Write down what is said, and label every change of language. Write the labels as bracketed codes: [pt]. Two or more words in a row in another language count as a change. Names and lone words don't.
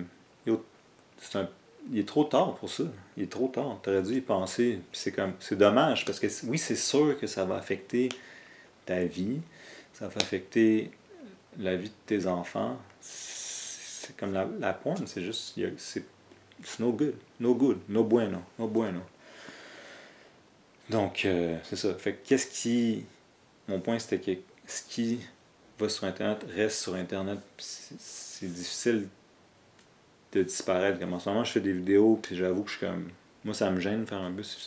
[fr] Yo, il est trop tard pour ça. Il est trop tard. T'aurais dû y penser. Puis c'est dommage, parce que oui, c'est sûr que ça va affecter ta vie. Ça va affecter la vie de tes enfants. C'est comme la porn, c'est juste... [en] c'est no good. No good. [es] No bueno. No bueno. [fr] Donc, c'est ça. Fait que qu'est-ce qui... Mon point, c'était que ce qui va sur Internet reste sur Internet. C'est difficile de disparaître. Comme en ce moment, je fais des vidéos, puis j'avoue que je suis comme... Moi, ça me gêne de faire un bus.